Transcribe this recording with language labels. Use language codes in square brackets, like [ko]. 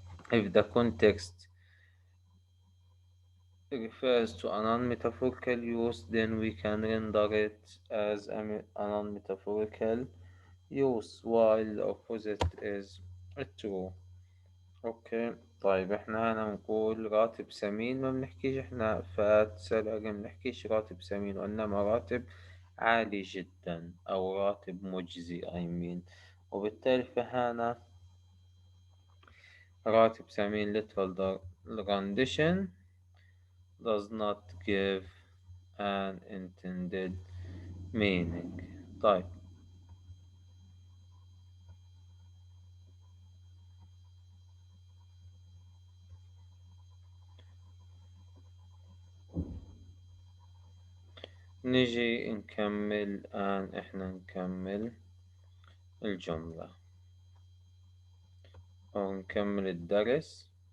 [en] If the context refers to a non-metaphorical use, then we can render it as a non-metaphorical use, while the opposite is true. Okay. [ar] طيب احنا هنا نقول راتب سمين، ما بنحكيش احنا فات سلري، ما بنحكيش راتب سمين، وانما راتب عالي جدا او راتب مجزي [en] I mean. [ar] وبالتالي فهنا راتب سمين [en] literal rendition does not give an intended meaning. [ar] طيب نجي نكمل الآن، احنا نكمل الجملة أو نكمل الدرس.